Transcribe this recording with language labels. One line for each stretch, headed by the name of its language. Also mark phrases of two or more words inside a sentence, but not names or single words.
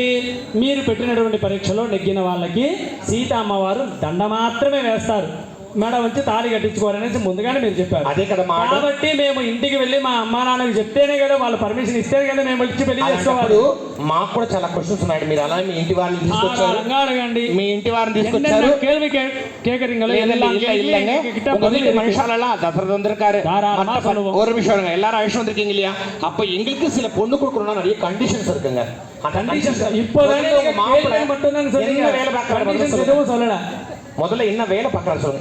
Telugu: మీరు పెట్టినటువంటి పరీక్షలో నెగ్గిన వాళ్ళకి సీత అమ్మవారు దండ మాత్రమే వేస్తారు, మెడ వచ్చి తాళి కట్టించుకోవాలనేసి ముందుగానే మీరు చెప్పారు. అదే కదా. కాబట్టి మేము ఇంటికి వెళ్ళి మా అమ్మా నాన్నకి చెప్తేనే కదా, వాళ్ళు పర్మిషన్ ఇస్తేనే కదా మేము వచ్చి పెళ్లి చేసుకోవాలి. మాకు కూడా చాలా క్వశ్చన్స్ ఉన్నాయి. మీరు అలా మీ ఇంటి వారిని తీసుకొచ్చారు, అడగండి. మీ ఇంటి వారిని తీసుకొచ్చారు.
Tamil: కేள்வி கேக்குறீங்களா? மனுஷாலெல்லாம் தசரத வந்திருக்காரு. ஒரு நிமிஷம், எல்லாரும் அழைச்சு வந்திருக்கீங்க இல்லையா? அப்ப எங்களுக்கு சில பொண்ணு கொடுக்கணும்னா நிறைய கண்டிஷன்ஸ் இருக்குங்க. முதல்ல என்ன வேலை பார்க்கறாரு சொல்லுங்க.